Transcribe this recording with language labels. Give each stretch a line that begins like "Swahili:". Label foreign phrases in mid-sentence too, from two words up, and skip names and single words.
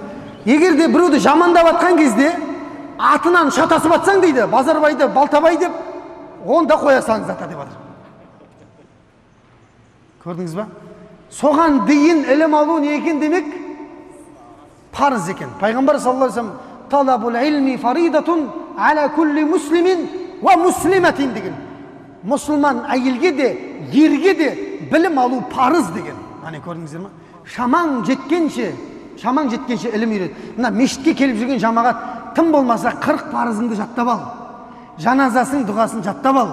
Kazakh: Егер де біреуді жамандап жатқан кезде атынан шатасып жатсаң дейді, Базарбайды, Балтабай деп, онда қоя салыңыз ата деп жатыр. Көрдіңіз ба? Соған дейін ілім алу не екен демек? Парыз екен. Пайғамбар
Arabic: صلى الله عليه وسلم طلب العلم فريضة على كل مسلم ومسلمة деген.
Kazakh: Мұсылман әйелге де, ерге де білім алу парыз деген. Ане көрдіңіздер ма? Шамаң жеткенше ілім үйрет. Мына мешітке келіп жүрген жамағат, тым болмаса 40 парызыңды жаттап ал. Жаназасын, дұғасын жаттап ал.